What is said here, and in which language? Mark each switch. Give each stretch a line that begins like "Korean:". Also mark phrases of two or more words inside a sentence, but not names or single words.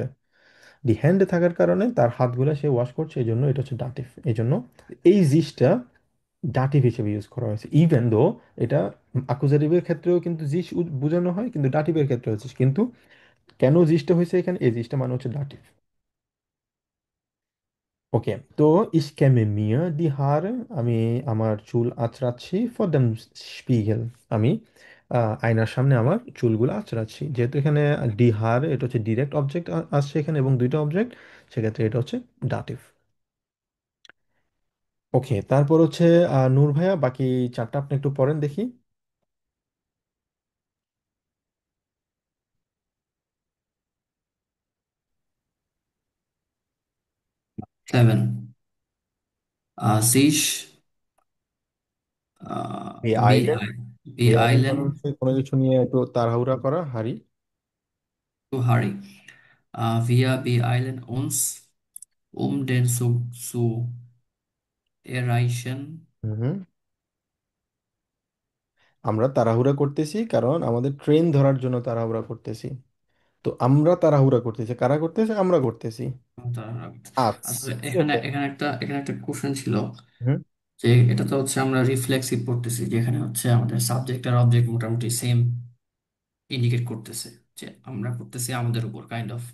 Bangla: ডি হ্যান্ডে থাকার কারণে তার হাতগুলো সে ওয়াশ করছে, এই জন্য এটা হচ্ছে ডাটিভ। এই জন্য এই জিসটা ডাটিভ হিসেবে ইউজ করা হয়েছে,
English: even though
Bangla: এটা আকুজাটিভের ক্ষেত্রেও কিন্তু জিস বোঝানো হয়, কিন্তু ডাটিভের ক্ষেত্রে হচ্ছে কিন্তু কেন জিসটা হয়েছে এখানে, এই জিসটা মানে হচ্ছে ডাটিভ। ওকে, তো
German: ich kämme mir die Haare,
Bangla: আমি আমার চুল আঁচড়াচ্ছি,
German: vor dem Spiegel,
Bangla: আমি আয়নার সামনে আমার চুলগুলো আঁচড়াচ্ছি। যেহেতু এখানে
German: die Haare
Bangla: এটা হচ্ছে
English: direct object
Bangla: আসছে এখানে এবং দুইটা অবজেক্ট, সেক্ষেত্রে এটা হচ্ছে ডাটিভ। ওকে, তারপর হচ্ছে নূর ভাইয়া বাকি চারটা আপনি একটু পড়েন দেখি। 7.
German: Sich
Bangla: এই আইল্যান্ড, এই আইল্যান্ড মানে
German: beeilen
Bangla: হচ্ছে কোনো কিছু নিয়ে একটু তাড়াহুড়া করা, হারি।
English: zu hurry.
German: Wir beeilen uns, um den Zug zu erreichen.
Bangla: হুম, আমরা তাড়াহুড়া করতেছি কারণ আমাদের ট্রেন ধরার জন্য তাড়াহুড়া করতেছি। তো আমরা তাড়াহুড়া করতেছি, কারা করতেছে? আমরা করতেছি। আচ্ছা আসলে ঠিক এখানে আছে। এখানে একটা কোশ্চেন ছিল হুম যে এটা তো হচ্ছে আমরা রিফ্লেক্সিভ পড়তেছি, যেখানে হচ্ছে আমাদের সাবজেক্ট আর অবজেক্ট মোটামুটি সেম ইন্ডিকেট করতেছে যে আমরা করতেছি আমাদের উপর
English: kind of.